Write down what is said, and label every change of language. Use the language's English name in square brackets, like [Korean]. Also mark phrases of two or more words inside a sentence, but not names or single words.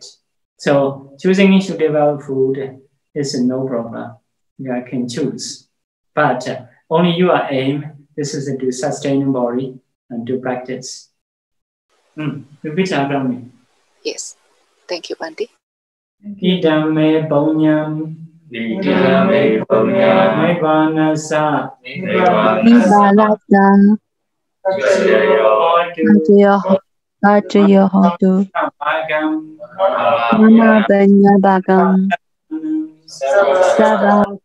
[English] So choosing suitable food is no problem. You can choose, but only your aim. This is to sustain body and to practice. Repeat after me. Yes. Thank you, Bante. [Pali] Idame Punyam Idame Punyam Nivanasa Nivalasa Ajaya Hotu Mama Banya Bagam Sabah